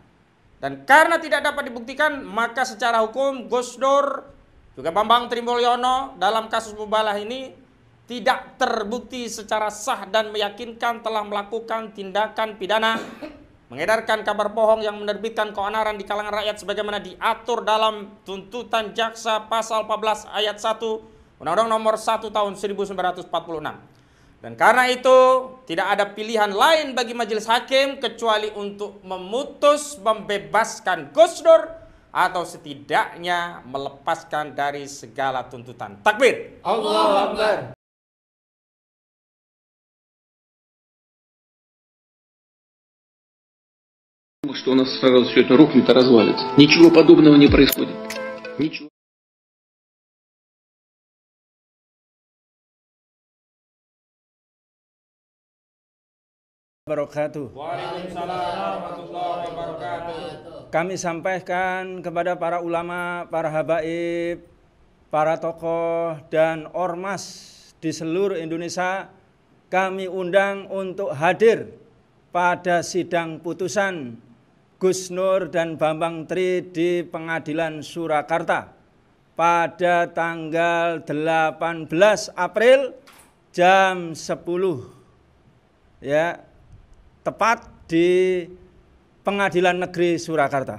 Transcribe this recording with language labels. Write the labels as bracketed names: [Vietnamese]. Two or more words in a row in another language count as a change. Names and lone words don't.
[Indonesian] Dan karena tidak dapat dibuktikan, maka secara hukum Gus Dur juga Bambang Tri Mulyono dalam kasus mubalah ini tidak terbukti secara sah dan meyakinkan telah melakukan tindakan pidana mengedarkan kabar bohong yang menerbitkan keonaran di kalangan rakyat sebagaimana diatur dalam tuntutan jaksa pasal 14 ayat 1 Undang-Undang nomor 1 tahun 1946. Dan karena itu tidak ada pilihan lain bagi majelis hakim kecuali untuk memutus membebaskan Gus Dur atau setidaknya melepaskan dari segala tuntutan. Takbir. [Arabic] الله أكبر. [Russian] Что у нас сразу все это рухнет и развалится. Ничего подобного не происходит. Ничего. [Arabic] وعليكم السلام ورحمة الله وبركاته. [Indonesian] Kami sampaikan kepada para ulama, para habaib, para tokoh dan ormas di seluruh Indonesia, kami undang untuk hadir pada sidang putusan Gus Nur dan Bambang Tri di Pengadilan Surakarta pada tanggal 18 April jam 10 ya, tepat di Pengadilan Negeri Surakarta.